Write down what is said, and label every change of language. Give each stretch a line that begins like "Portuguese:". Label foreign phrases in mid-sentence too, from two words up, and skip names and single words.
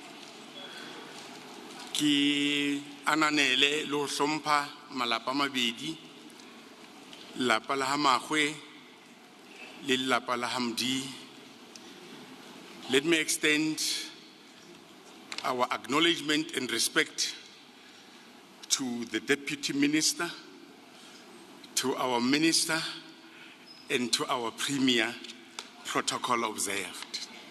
Southern Sotho: ki ananele lo hlompha malapa mabedi lapa la ha Makgoe le lapa la ha Mdi.
English: Let me extend our acknowledgement and respect to the Deputy Minister, to our Minister, and to our Premier. Protocol observed.